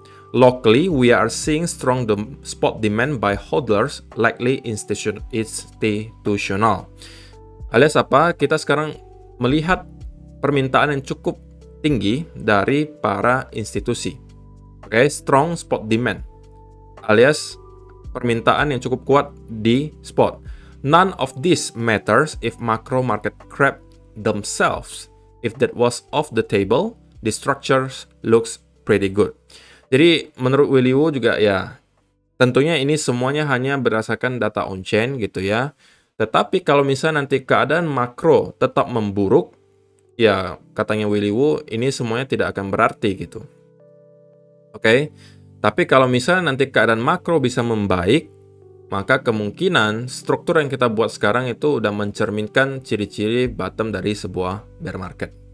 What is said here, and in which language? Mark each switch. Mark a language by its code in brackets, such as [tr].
[en] Locally, we are seeing strong spot demand by hodlers, likely institutional. [id] Alias apa? Kita sekarang melihat permintaan yang cukup tinggi dari para institusi. Oke, [en] strong spot demand. [id] Alias permintaan yang cukup kuat di spot. [en] None of this matters if macro market crap themselves. If that was off the table, the structures looks pretty good. [id] Jadi menurut Willy Woo juga ya, tentunya ini semuanya hanya berdasarkan data on-chain gitu ya. Tetapi kalau misalnya nanti keadaan makro tetap memburuk, ya katanya Willy Woo, ini semuanya tidak akan berarti gitu. Oke, tapi kalau misalnya nanti keadaan makro bisa membaik, maka kemungkinan struktur yang kita buat sekarang itu udah mencerminkan ciri-ciri bottom dari sebuah bear market.